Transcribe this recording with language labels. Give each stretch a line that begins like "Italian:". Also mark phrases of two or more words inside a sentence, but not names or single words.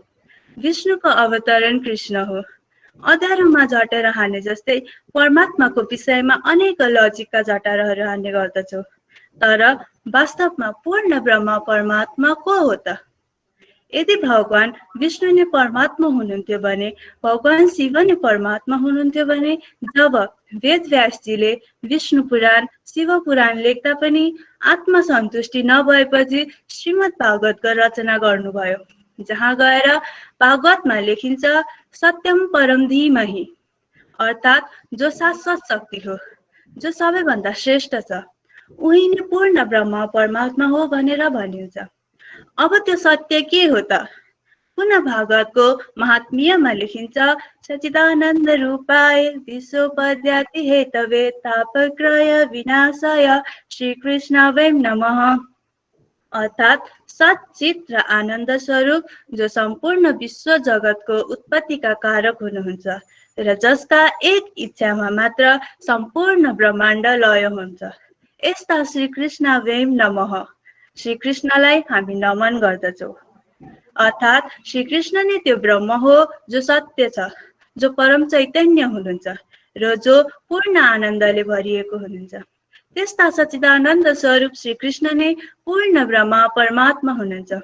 Nepali: विष्णुको अवतरण कृष्ण हो। अँध्यारोमा झटेर हाने जस्तै परमात्माको विषयमा अनेक लजिकका झटारहरू हान्ने गर्दछौ, तर वास्तवमा पूर्ण ब्रह्म परमात्मा को हो त? यदि भगवान विष्णु नै परमात्मा हुनुहुन्थ्यो भने भगवान शिव नै परमात्मा हुनुहुन्थ्यो भने जब वेद व्यासजीले विष्णु पुराण शिव पुराण लेख्दा पनि आत्मसन्तुष्टि नभएपछि श्रीमद् भागवतको रचना गर्नुभयो, जहाँ गएर भागवतमा लेखिन्छ
Sanskrit: सत्यम परम धीमहि,
Nepali: अर्थात् जो शाश्वत शक्ति हो, जो सबैभन्दा श्रेष्ठ छ, उही नै पूर्ण ब्रह्म परमात्मा हो भनेर भनिन्छ। अब त्यो सत्य के हो त? पुनः भागवतको महात्म्यमा लेखिन्छ
Sanskrit: सच्चिदानन्द रूपाय विश्वोपद्याति हेतवे तापत्रय विनाशाय श्रीकृष्ण वै नमः।
Nepali: अर्थात् सच्चित र आनन्द स्वरूप जो सम्पूर्ण विश्व जगतको उत्पत्तिका कारक हुनुहुन्छ र जसका एक इच्छामा मात्र सम्पूर्ण ब्रह्माण्ड लय हुन्छ, यस्ता
Sanskrit: श्रीकृष्ण वै नमः।
Nepali: श्रीकृष्णलाई हामी नमन गर्दछौँ। अर्थात् श्रीकृष्ण नै त्यो ब्रह्म हो जो सत्य छ, जो परम चैतन्य हुनुहुन्छ र जो पूर्ण आनन्दले भरिएको हुनुहुन्छ। त्यस्ता सच्चिदानन्द स्वरूप श्रीकृष्ण नै पूर्ण ब्रह्म परमात्मा हुनुहुन्छ।